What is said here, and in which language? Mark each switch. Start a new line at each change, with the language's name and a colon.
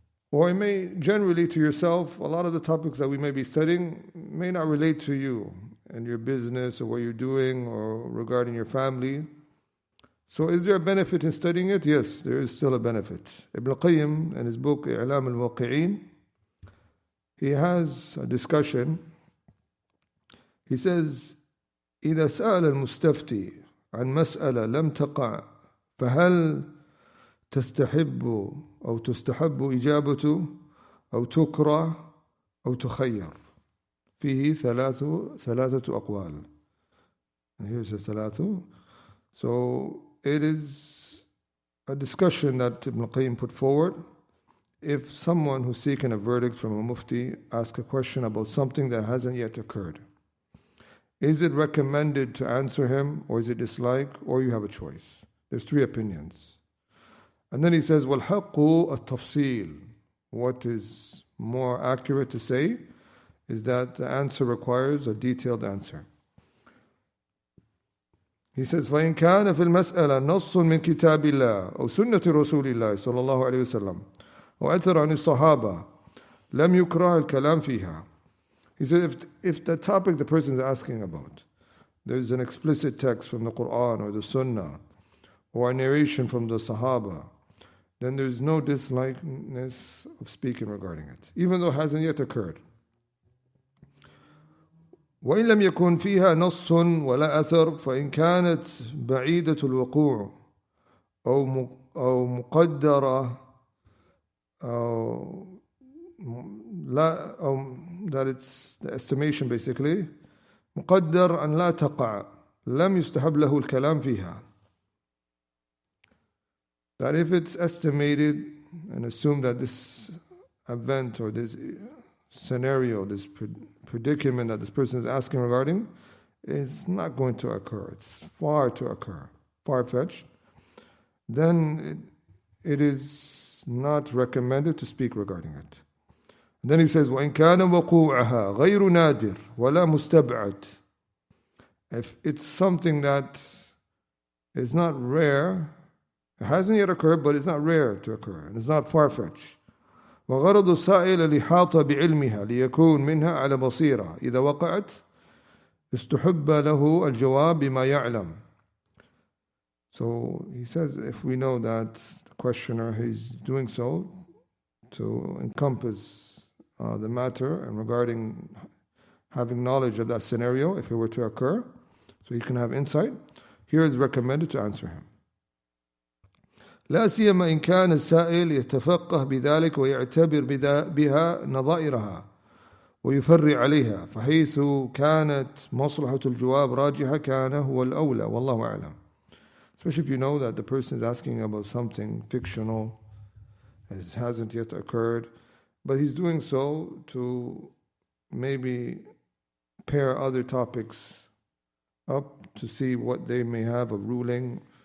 English: Or it may generally to yourself, a lot of the topics that we may be studying may not relate to you and your business or what you're doing or regarding your family. So is there a benefit in studying it? Yes, there is still a benefit. Ibn Qayyim, in his book إعلام الموقعين, he has a discussion. He says,
Arabic: إذا سأل المستفتي عن مسألة لم تقع فهل تستحب أو تستحب إجابته أو تكره أو تخير. فيه ثلاثة أقوال.
English: And here's the ثلاثة. So it is a discussion that Ibn Qayyim put forward. If someone who's seeking a verdict from a mufti asks a question about something that hasn't yet occurred, is it recommended to answer him, or is it disliked, or you have a choice? There's three opinions. And then he says,
Arabic: وَالْحَقُّ التَّفْصِيل.
English: What is more accurate to say is that the answer requires a detailed answer. He says,
Arabic: فَإِنْ كَانَ فِي الْمَسْأَلَةِ نَصٌّ مِنْ كِتَابِ اللَّهِ أو سُنَّةِ رسول الله صلى الله عليه وسلم أو أثر عن الصحابة لم يكره الكلام فيها.
English: He said, if the topic the person is asking about, there's an explicit text from the Quran or the Sunnah, or a narration from the Sahaba, then there's no dislikeness of speaking regarding it, even though it hasn't yet occurred.
Arabic: وإن لم يكن فيها نص ولا أثر فإن كانت بعيدة الوقوع أو مقدرة أو لا أو
English: that it's the estimation basically
Arabic: مقدر أن لا تقع لم يستحب له الكلام فيها.
English: That if it's estimated and assumed that this event or this scenario, this predicament that this person is asking regarding, is not going to occur. It's far-fetched. Then it is not recommended to speak regarding it. And then he says,
Arabic: وَإِنْ كَانَ وَقُوعَهَا غَيْرُ نَادِرٍ وَلَا مُسْتَبْعَدٍ.
English: If it's something that is not rare, it hasn't yet occurred, but it's not rare to occur, and it's not far-fetched.
Arabic: وغرض السائل الإحاطة بعلمها ليكون منها على بصيرة إذا وقعت استحب له الجواب بما يعلم.
English: So he says, if we know that the questioner is doing so to encompass the matter and regarding having knowledge of that scenario, if it were to occur, so you can have insight, here is recommended to answer him.
Arabic: لا سيما إن كان السائل يتفقه بذلك ويعتبر بها نظائرها ويفرع عليها فحيث كانت مصلحة الجواب راجحة كان هو الأولى والله أعلم.
English: Especially if you know that the person is asking about something fictional, it hasn't yet occurred, but he's doing so to maybe pair other topics up to see what they may have a ruling.